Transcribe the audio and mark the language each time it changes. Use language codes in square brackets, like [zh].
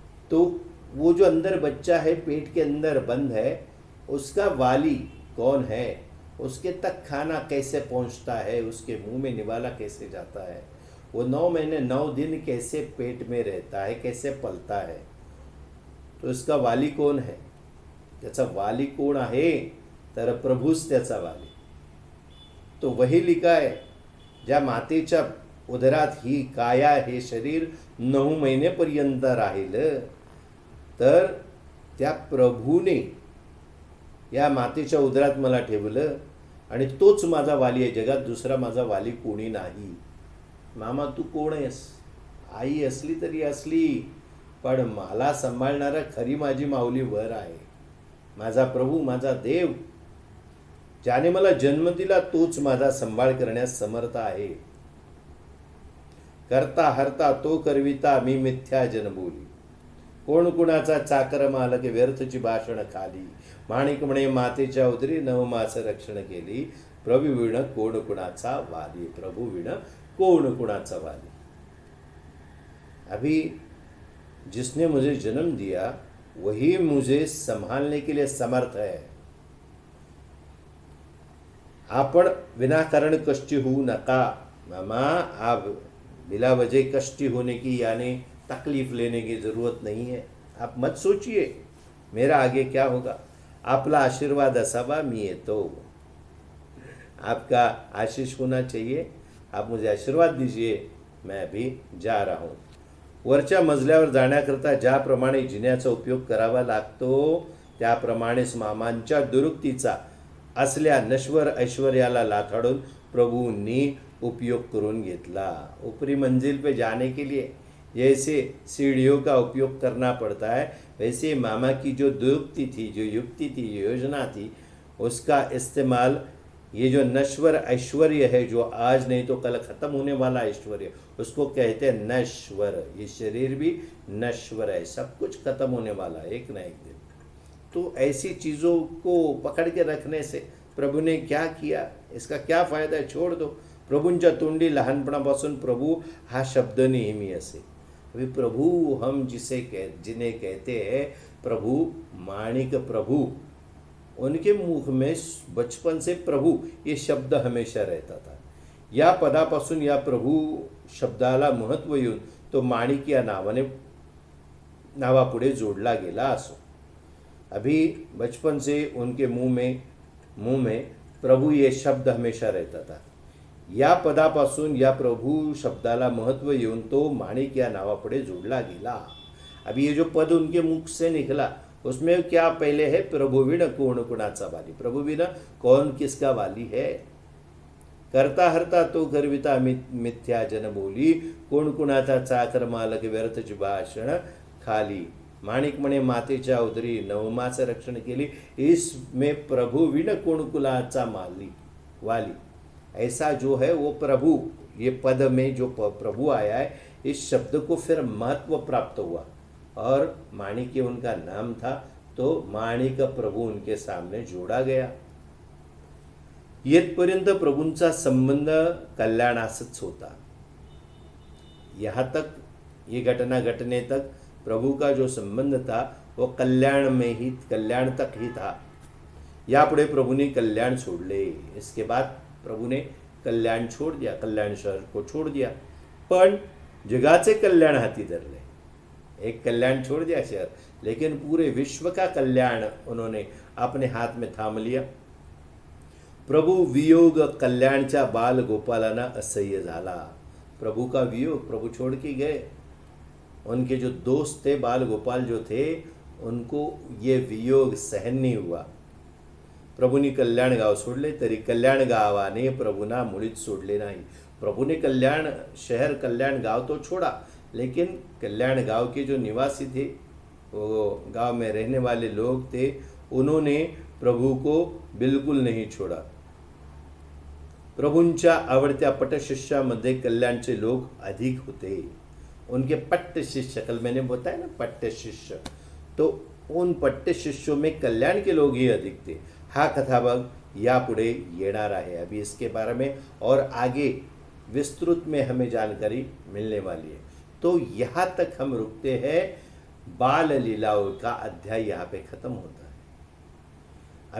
[hi] तो वो जो अंदर बच्चा है, पेट के अंदर बंद है, उसका वाली कौन है, उसके तक खाना कैसे पहुंचता है, उसके मुंह में निवाला कैसे जाता है, वो 9 महीने 9 दिन कैसे पेट में रहता है, कैसे पलता है, तो इसका वाली कौन है, [mr] त्याचा वाली कोण आहे, तर प्रभूच त्याचा वाली। [hi] तो वही लिखा [mr] आहे, ज्या मातेच्या उदरात ही काया हे शरीर 9 महिनेपर्यंत राहिलं, तर त्या प्रभूने या मातेच्या उदरात मला ठेवलं आणि तोच माझा वाली आहे, जगात दुसरा माझा वाली कोणी नाही। मामा तू कोण आहेस? आई असली तरी असली, पण मला सांभाळणारा खरी माझी माऊली वर आहे, माझा प्रभू, माझा देव, ज्याने मला जन्म दिला तोच माझा सांभाळ करण्यास समर्थ आहे। करता हरता तो करविता मी मिथ्या जन बोली, कोण कुणाचा चाकर मालक व्यर्थची भाषण खाली, माणिक म्हणे मातेच्या उदरी नवमास रक्षण केली, प्रभु विण कोण कुणाचा वाली, प्रभु विण कोण कुणाचा वाली। [hi] अभी जिसने मुझे जन्म दिया वही मुझे संभालने के लिए समर्थ है। [mr] आपण विनाकारण कष्टी होऊ नका मामा, [hi] आप बिला वजह कष्टी होने की यानी तकलीफ लेने की जरूरत नहीं है। आप मत सोचिए मेरा आगे क्या होगा, [mr] आपला आशीर्वाद असावा, मी येतो, [hi] आपका आशीष होना चाहिए, आप मुझे आशीर्वाद दीजिए, मैं अभी जा रहा हूँ। [mr] वरच्या मजल्यावर जाण्याकरता ज्याप्रमाणे जिन्याचा उपयोग करावा लागतो, त्याप्रमाणेच मामांच्या दुरुक्तीचा असल्या नश्वर ऐश्वर्याला लाथाडून प्रभूंनी उपयोग करून घेतला। [hi] ऊपरी मंजिल पे जाने के लिए जैसे सीढ़ियों का उपयोग करना पड़ता है, वैसे मामा की जो दुरुक्ति थी, जो युक्ति थी, योजना थी, उसका इस्तेमाल ये जो नश्वर ऐश्वर्य है, जो आज नहीं तो कल खत्म होने वाला ऐश्वर्य, उसको कहते हैं नश्वर। ये शरीर भी नश्वर है, सब कुछ खत्म होने वाला है एक ना एक दिन। तो ऐसी चीज़ों को पकड़ के रखने से प्रभु ने क्या किया, इसका क्या फायदा है, छोड़ दो। [mr] प्रभूंच्या तोंडी लहानपणापासून प्रभू हा शब्द नेहमी असे। [hi] अभी प्रभु हम जिन्हें कहते हैं प्रभु, माणिक प्रभु, उनके मुख में बचपन से प्रभु ये शब्द हमेशा रहता था। [mr] या पदापासून या प्रभु शब्दाला महत्व येऊन तो माणिक या नावापुढे जोडला गेला असो। [hi] अभी बचपन से उनके मुंह में प्रभु ये शब्द हमेशा रहता था। [mr] या पदापासून या प्रभु शब्दाला महत्व येऊन तो माणिक या नावापुढे जोडला गेला। [hi] अभी ये जो पद उनके मुख से निकला, उसमें क्या पहले है, [mr] प्रभु बिन कोण कुणाचा वाली, [hi] प्रभु बिना कौन किसका वाली है। [mr] करता हरता तो करविता मिथ्या जन बोली, कोण कुणाचा चाकर मालक व्यर्थची भाषण खाली, माणिक म्हणे मातेच्या उदरी नवमास रक्षण केली, [hi] इसमें [mr] प्रभु बिन कोण कुणाचा वाली। [hi] ऐसा जो है वो प्रभु, ये पद में जो प्रभु आया है, इस शब्द को फिर महत्व प्राप्त हुआ और माणिक उनका नाम था, तो माणिक प्रभु उनके सामने जोड़ा गया। [mr] येथपर्यंत प्रभूंचा संबंध कल्याणासच होता। [hi] यहाँ तक ये घटना घटने तक प्रभु का जो संबंध था वो कल्याण तक ही था। [mr] यापुढे [hi] प्रभु ने कल्याण छोड़ले, इसके बाद प्रभु ने कल्याण छोड़ दिया, कल्याण शहर को छोड़ दिया, [mr] पण जगाचे कल्याण हाती धरले। [hi] एक कल्याण छोड़ दिया शहर, लेकिन पूरे विश्व का कल्याण उन्होंने अपने हाथ में थाम लिया। [mr] प्रभु वियोग कल्याणच्या बाल गोपालांना असह्य झाला। [hi] प्रभु का वियोग, प्रभु छोड़ के गए, उनके जो दोस्त थे बाल गोपाल जो थे, उनको ये वियोग सहन नहीं हुआ। [mr] प्रभूंनी कल्याण गाव सोडले, तरी कल्याण गावाने प्रभुना मुळीच सोडले नाही। [hi] प्रभु ने कल्याण शहर, कल्याण गांव तो छोड़ा, लेकिन कल्याण गांव के जो निवासी थे, वो गांव में रहने वाले लोग थे, उन्होंने प्रभु को बिल्कुल नहीं छोड़ा। [mr] प्रभूंच्या आवडत्या पटशिष्यामध्ये कल्याणचे लोग अधिक होते। [hi] उनके पट्ट शिष्य, कल मैंने बताया ना पट्ट शिष्य, तो उन पट्ट शिष्यों में कल्याण के लोग ही अधिक थे। [mr] हा कथाभाग यापुढे येणार आहे। [hi] अभी इसके बारे में और आगे विस्तृत में हमें जानकारी मिलने वाली है। तो यहाँ तक हम रुकते हैं, बाल लीलाओं का अध्याय यहाँ पे खत्म होता है।